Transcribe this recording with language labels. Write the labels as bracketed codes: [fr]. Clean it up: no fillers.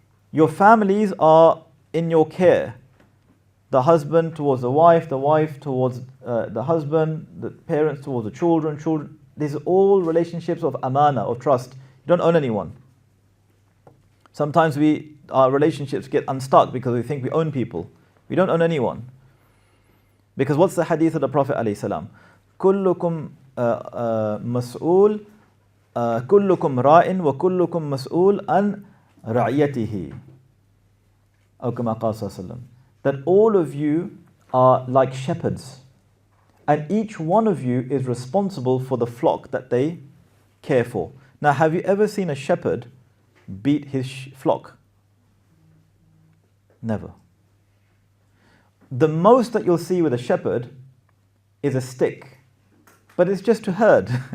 [en] Your families are in your care. The husband towards the wife towards the husband, the parents towards the children. These are all relationships of amana, of trust. You don't own anyone. Sometimes our relationships get unstuck because we think we own people. We don't own anyone. Because what's the hadith of the Prophet ﷺ? [ar] كلكم مسؤول كلكم راء وكلكم مسؤول عن رعيته. أو كما قال صلى الله عليه وسلم. [en] That all of you are like shepherds, and each one of you is responsible for the flock that they care for. Now, have you ever seen a shepherd beat his flock? Never. The most that you'll see with a shepherd is a stick, but it's just to herd.